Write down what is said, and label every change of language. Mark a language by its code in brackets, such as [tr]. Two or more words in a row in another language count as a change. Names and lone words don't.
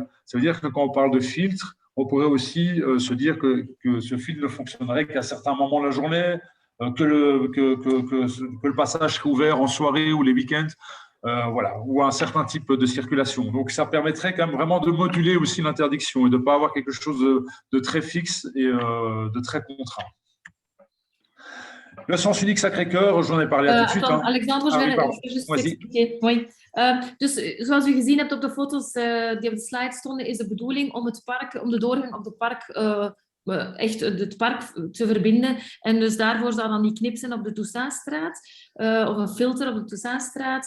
[fr] Ça veut dire que quand on parle de filtre, on pourrait aussi se dire que ce filtre ne fonctionnerait qu'à certains moments de la journée, que le passage serait ouvert en soirée ou les week-ends. Voilà, ou un certain type de circulation. Donc, ça permettrait quand même vraiment de moduler aussi l'interdiction et de ne pas avoir quelque chose de très fixe et de très contraint. Le sens unique Sacré-Cœur, j'en ai parlé tout de suite. Hein. Alexandre, [nl] je ga just expliqueren. Mooi. Dus zoals u gezien hebt op de foto's die op de slide stonden, is de bedoeling om de doorgang op het park echt het park te verbinden. En dus daarvoor zou dan die knip zijn op de Toussaintstraat, of een filter op de Toussaintstraat.